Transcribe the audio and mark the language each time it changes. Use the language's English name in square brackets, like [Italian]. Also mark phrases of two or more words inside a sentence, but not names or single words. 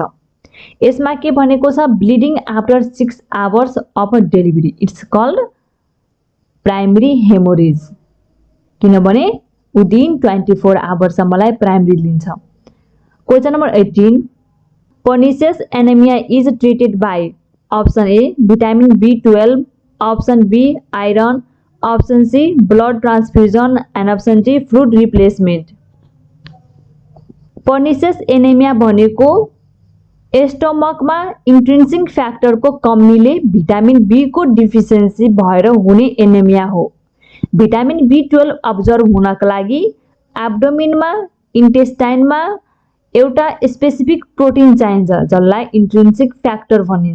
[Nepali] यसमा के भनेको छ, [English] bleeding after 6 hours of delivery it's called primary hemorrhage, [Nepali] किनभने विदिन 24 आवर्सम्मलाई प्राइमरी लिन्छ। [English] question number 18, pernicious anemia is treated by option A vitamin B12, option B iron, option C blood transfusion and option D fluid replacement. pernicious anemia [Nepali] भनेको स्टोमकमा इन्ट्रिन्सिक फ्याक्टरको कमीले [English] vitamin B [Nepali] को डिफिसियन्सी भएर हुने एनेमिया हो। [English] vitamin B12 absorb [Nepali] हुनका लागि एब्डोमिनमा, इन्टेस्टाइनमा एउटा [English] specific protein [Nepali] चाहिन्छ जसलाई [English] intrinsic factor [Nepali] भनिन्छ।